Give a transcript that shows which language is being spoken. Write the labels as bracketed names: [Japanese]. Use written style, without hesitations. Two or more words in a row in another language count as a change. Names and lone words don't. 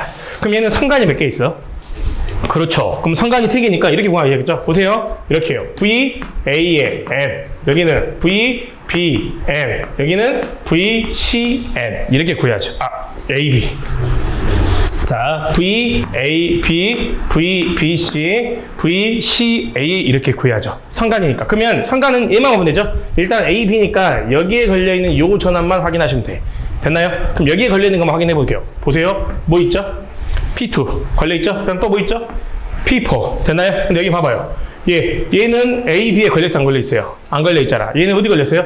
[Korean] 그럼 얘는 성간이 몇 개 있어? 그렇죠. 그럼 성간이 3개니까 이렇게 구하셔야겠죠? 보세요. 이렇게요. V, A, M. 여기는 V, B, M. 여기는 V, C, N. 이렇게 구해야죠. A, B. 자, V, A, B, V, B, C, V, C, A 이렇게 구해야죠. 상관이니까. 그러면 상관은 얘만 보면 되죠. 일단 A, B니까 여기에 걸려있는 요 전압만 확인하시면 돼. 됐나요? 그럼 여기에 걸려있는 것만 확인해 볼게요. 보세요. 뭐 있죠? P2 걸려있죠? 그럼 또 뭐 있죠? P4 됐나요? 근데 여기 봐봐요. 얘는 A, B에 걸려있어 안 걸려있어요? 안 걸려있잖아. 얘는 어디 걸렸어요?